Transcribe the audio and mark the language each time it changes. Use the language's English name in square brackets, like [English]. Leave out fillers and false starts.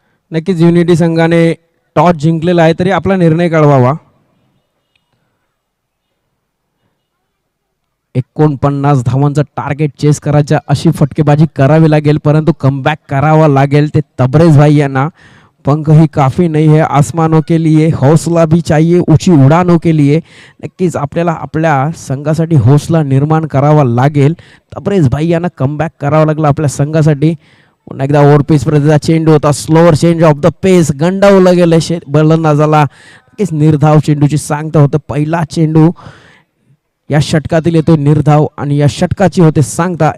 [Marathi] नक्कीच युनिटी संघाने टॉस जिंकलेला आहे तरी आपला निर्णय कळवावा. 49 धावांचं टार्गेट चेस करायचं, अशी फटकेबाजी करावी लागेल परंतु कमबॅक करावा लागेल ते तबरेज भाई यांना. [Hindi] पंख ही काफ़ी नहीं है आसमानों के लिए, हौसला भी चाहिए ऊंची उडानों के लिए. [Marathi] नक्कीच आपल्याला आपल्या संघासाठी हौसला निर्माण करावा लागेल. तबरेज भाई यांना कमबॅक करावा लागला आपल्या संघासाठी. पुन्हा एकदा ओव्हरपेस प्रतीचा चेंडू होता, स्लोअर चेंज ऑफ द पेस, गंडावलं गेलं बलंदाजाला. नक्कीच निर्धाव चेंडूची सांगता होतं. पहिला चेंडू या षटकातील येतो निर्धाव आणि या षटकाची होते सांगता.